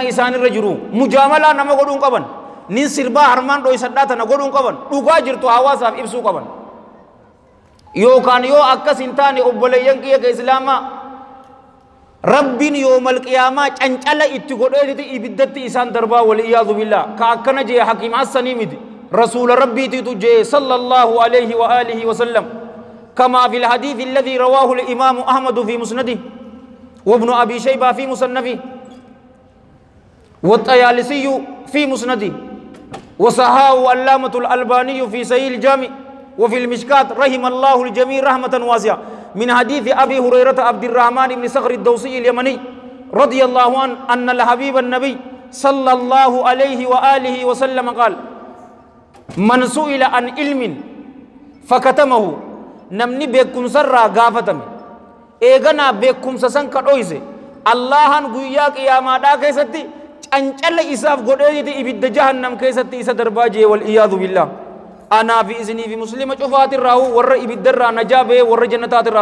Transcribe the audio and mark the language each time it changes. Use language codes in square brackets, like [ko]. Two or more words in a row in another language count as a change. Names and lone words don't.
[om] isaanirra jiru mujaamalaa nama godhuun qaban nin sirbaa harmaan dhoysadhaa tana godhuun qaban dhugaa jirtu hawaasaaf ibsuu qaban yookaan yoo akkas hin taane obboleeyyan kiyya ka islaamaa rabbiin yoomal qiyaamaa cancala itti godheeti ibiddatti isaan darbaa [ar] والعياذ بالله [om] ka akkana jee hakiim hassanii miti rasuula rabbiitiitu jee [ar] صلى الله عليه وآله وسلم كما في الحديث الذي رواه الإمام أحمد في مسنده وابن أبي شيبة في مصنفه والطيالسي في مسنده وصححه علامة الألباني في صحيح الجامع وفي المشكات رحم الله الجميع رحمة واسعة من حديث أبي هريرة عبد الرحمن بن صخر الدوسي اليمني رضي الله عنه أن الحبيب النبي صلى الله عليه وآله وسلم قال من سئل عن علم فكتمه [om] namni beekumsarraa gaafatame eeganaa beekumsa san ka dhoyse allahan guyyaa qiyaamaadhaa keessatti cancala isaaf godheeti ibidda jahannam keessatti isa darbaa jee [ar] والعياذ بالله [om] anaa fi isinii fi muslima cufaatirraa warra ibiddarraa najaa bee warra jannataatirraa